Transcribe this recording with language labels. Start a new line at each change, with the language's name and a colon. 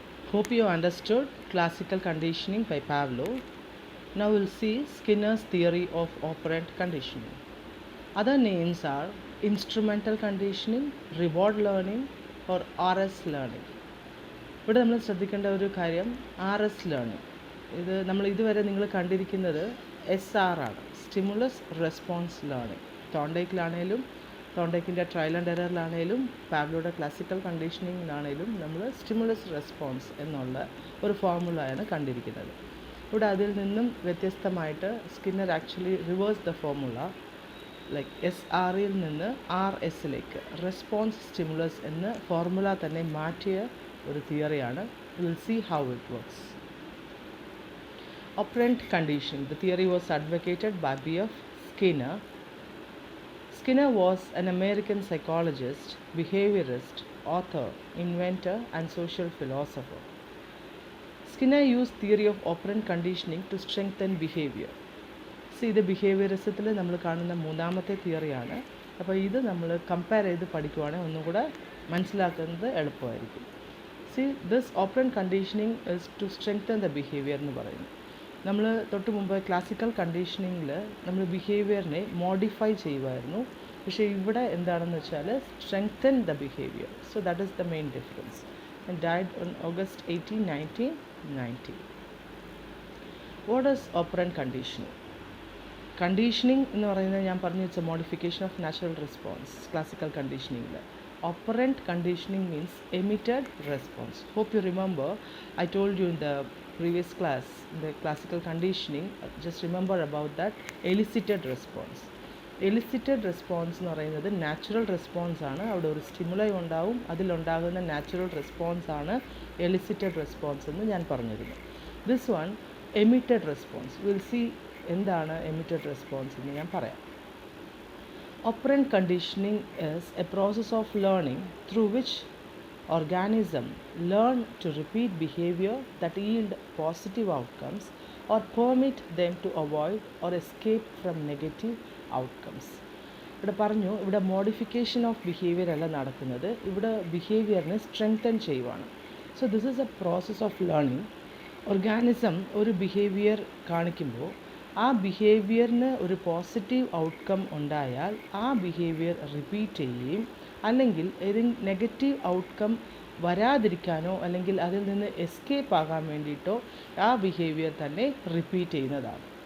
English: Hope you understood classical conditioning by Pavlov. Now we'll see Skinner's theory of operant conditioning. Other names are instrumental conditioning, reward learning, or RS learning.
Malayalam: ഇവിടെ നമ്മൾ ശ്രദ്ധിക്കേണ്ട ഒരു കാര്യം RS learning. ഇത് നമ്മൾ ഇതുവരെ നിങ്ങൾ കണ്ടിരിക്കുന്നത് SR ആണ്, stimulus response learning. തോണ്ടേക്കിലാണേലും തോണ്ടേക്കിൻ്റെ trial and എററിലാണേലും പാവ്ലോയുടെ classical കണ്ടീഷനിങ്ങിലാണേലും നമ്മൾ സ്റ്റിമുലസ് റെസ്പോൺസ് എന്നുള്ള ഒരു ഫോർമുലയാണ് കണ്ടിരിക്കുന്നത്. ഇവിടെ അതിൽ നിന്നും വ്യത്യസ്തമായിട്ട് Skinner
English: actually reverse the formula,
Malayalam: like SRയിൽ നിന്ന് RSലേക്ക് റെസ്പോൺസ് സ്റ്റിമുലസ് എന്ന ഫോർമുല തന്നെ മാറ്റിയ ഒരു തിയറിയാണ്.
English: Will see how it works. Operant conditioning. The theory was advocated by B.F. Skinner. Skinner was an American psychologist, behaviorist, author, inventor, and social philosopher. Skinner used theory of operant conditioning to strengthen behavior.
Malayalam: ഇത് ബിഹേവിയറിസത്തിൽ നമ്മൾ കാണുന്ന മൂന്നാമത്തെ തിയറിയാണ്. അപ്പോൾ ഇത് നമ്മൾ compare ചെയ്ത് പഠിക്കുവാണെങ്കിൽ ഒന്നും കൂടെ മനസ്സിലാക്കുന്നത് എളുപ്പമായിരിക്കും.
English: this operant conditioning is to strengthen the behaviour
Malayalam: എന്ന് പറയുന്നു. നമ്മൾ തൊട്ട് മുമ്പ് ക്ലാസിക്കൽ കണ്ടീഷനിങ്ങിൽ നമ്മൾ ബിഹേവിയറിനെ മോഡിഫൈ ചെയ്യുമായിരുന്നു. പക്ഷേ ഇവിടെ എന്താണെന്ന് വെച്ചാൽ
English: Strengthen the behaviour. So that is the main difference. And died on August 18, 1990. What is operant conditioning?
Malayalam: Conditioning എന്ന് പറയുന്നത് ഞാൻ പറഞ്ഞു വെച്ച
English: modification of natural response
Malayalam: classical കണ്ടീഷനിങ്ങിൽ.
English: Operant conditioning means emitted response. Hope you remember, I told you in the previous class, the classical conditioning, just remember about that elicited response. Elicited response
Malayalam: എന്ന് പറയുന്നത് natural response ആണ്. അവിടെ ഒരു stimuli ഉണ്ടാവും, അതിലുണ്ടാകുന്ന natural response ആണ് elicited response എന്ന് ഞാൻ പറഞ്ഞിരുന്നു.
English: This one emitted response. Will see
Malayalam: എന്താണ് എമിറ്റഡ് റെസ്പോൺസ് എന്ന് ഞാൻ പറയാം.
English: Operant conditioning is a process of learning through which organisms learn to repeat behavior that yield positive outcomes or permit them to avoid or escape from negative outcomes.
Malayalam: ഇവിടെ പറഞ്ഞു, ഇവിടെ
English: modification of behaviour
Malayalam: അല്ല നടക്കുന്നത്, ഇവിടെ ബിഹേവിയറിനെ strengthen ചെയ്യുവാണ്.
English: So this is a process of learning.
Malayalam: Organism ഒരു behaviour കാണിക്കുമ്പോൾ ആ ബിഹേവിയറിന് ഒരു പോസിറ്റീവ് ഔട്ട്കം ഉണ്ടായാൽ ആ ബിഹേവിയർ റിപ്പീറ്റ് ചെയ്യുകയും, അല്ലെങ്കിൽ ഏതെങ്കിലും നെഗറ്റീവ് ഔട്ട്കം വരാതിരിക്കാനോ അല്ലെങ്കിൽ അതിൽ നിന്ന് എസ്കേപ്പ് ആകാൻ വേണ്ടിയിട്ടോ ആ ബിഹേവിയർ തന്നെ റിപ്പീറ്റ് ചെയ്യുന്നതാണ്.